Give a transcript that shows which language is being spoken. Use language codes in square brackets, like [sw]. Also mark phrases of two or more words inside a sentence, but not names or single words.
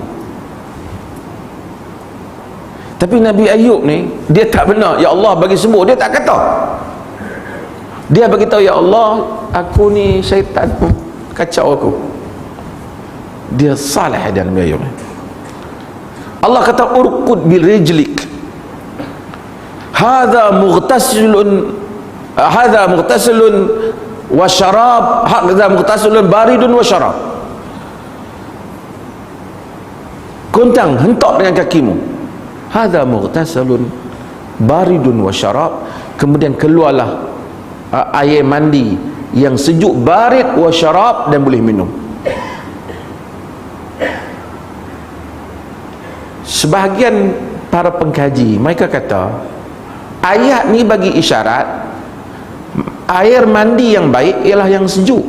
[ms] Tapi Nabi Ayub ni dia tak benar, ya Allah bagi sembuh, dia tak kata. Dia beritahu, ya Allah aku ni syaitan kacau aku. Dia salih dia Nabi Ayub. [ar] الله كاتا اركض برجلك هذا مغتسل وشراب هذا مغتسل بارد وشراب. [ms] Kuntang, hentak dengan kakimu, [ar] هذا مغتسل بارد وشراب, [ms] kemudian keluarlah air mandi yang sejuk, [ar] بارد وشراب, [ms] dan boleh minum. Sebahagian para pengkaji mereka kata ayat ni bagi isyarat air mandi yang baik ialah yang sejuk.